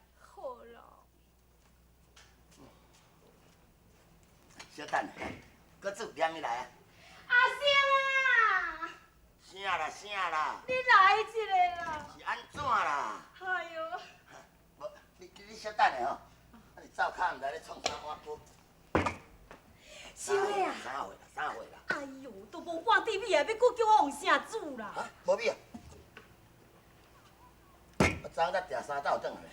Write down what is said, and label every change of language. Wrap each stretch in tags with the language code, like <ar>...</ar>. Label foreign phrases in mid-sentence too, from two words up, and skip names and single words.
<nan>好啦。小等，搁煮点物来啊？阿生啊！啥啦？你来一个啦！是安怎啦？哎呦！无，你小等下吼，你灶骹毋知咧创啥碗糕。小妹啊！三岁啦。哎呦，都无半滴米啊，要搁叫我用啥煮啦？啊，无米啊？我昨昏才订3斗转来。</nan>